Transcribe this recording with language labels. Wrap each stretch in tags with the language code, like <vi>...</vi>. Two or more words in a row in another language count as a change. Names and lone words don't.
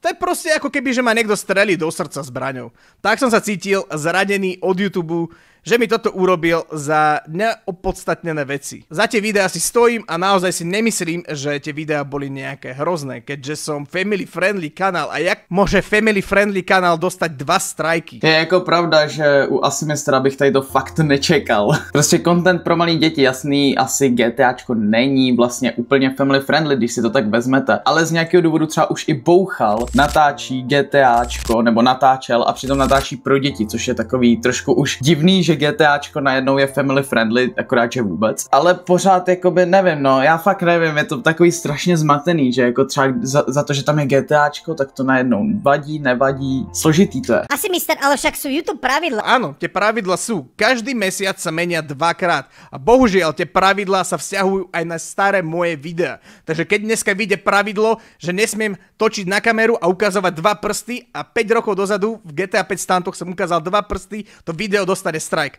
<sk>To je proste ako keby, že ma niekto strelí do srdca zbraňou. Tak som sa cítil zradený od YouTube, že mi toto urobil za neopodstatnené veci. Za tie videá si stojím a naozaj si nemyslím, že tie videá boli nejaké hrozné, keďže som</sk> <en>family friendly</en> <sk>kanál. A jak môže</sk> <en>family friendly</en> <sk>kanál dostať 2 strajky?</sk> <cs>Je jako pravda, že u Asimistra bych tady to fakt nečekal. Prostě content pro malý děti, jasný, asi GTAčko není vlastně úplně</cs> <en>family friendly,</en> <cs>když si to tak vezmete. Ale z nějakého důvodu třeba už i Bouchal natáčí GTAčko, nebo natáčel a přitom natáčí pro děti, což je takový trošku už divný, že GTAčko najednou je</cs> <en>family friendly,</en> <cs>akorát že vůbec. Ale pořád jakoby nevím, no, já fakt nevím, je to takový strašně zmatený, že jako třeba za to, že tam je GTAčko, tak to najednou vadí, nevadí, složitý to je.</cs> <sk>Asimistra, ale však sú YouTube pravidla. Áno, tie pravidla sú. Každý mesiac sa menia 2-krát. A bohužiaľ, tie pravidlá sa vzťahujú aj na staré moje videá. Takže keď dneska vyjde pravidlo, že nesmiem točiť na kameru a ukazovať 2 prsty a 5 rokov dozadu v GTA 5 stantoch som ukázal 2 prsty, to video dostane strike.</sk>